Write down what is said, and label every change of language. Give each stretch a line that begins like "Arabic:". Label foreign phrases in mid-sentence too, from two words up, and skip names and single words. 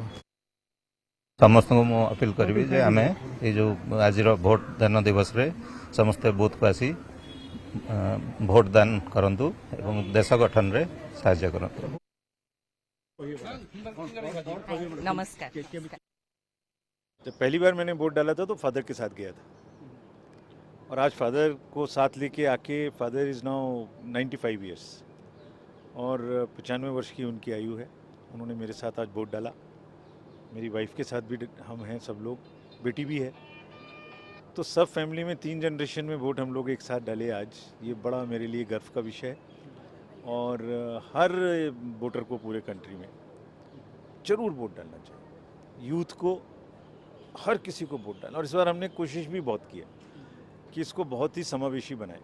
Odia: ସମସ୍ତଙ୍କୁ ମୁଁ ଅପିଲ କରିବି ଯେ ଆମେ ଏଇ ଯେଉଁ ଆଜିର ଭୋଟ ଦାନ ଦିବସରେ ସମସ୍ତେ ବୁଥକୁ ଆସି ଭୋଟ ଦାନ କରନ୍ତୁ ଏବଂ ଦେଶ ଗଠନରେ ସାହାଯ୍ୟ କରନ୍ତୁ
Hindi: नमस्कार जब पहली बार मैंने वोट डाला था तो फादर के साथ गया था और आज फादर को साथ लेके आके
English: father is now 95 years
Hindi: और 95 वर्ष की उनकी आयु है उन्होंने मेरे साथ आज वोट डाला मेरी वाइफ के साथ भी हम हैं सब लोग बेटी भी है तो सब फैमिली में 3 जनरेशन में वोट हम लोग एक साथ डाले आज ये बड़ा मेरे लिए गर्व का विषय है और हर वोटर को पूरे कंट्री में ज़रूर वोट डालना चाहिए यूथ को हर किसी को वोट डालना और इस बार हमने कोशिश भी बहुत की है कि इसको बहुत ही समावेशी बनाए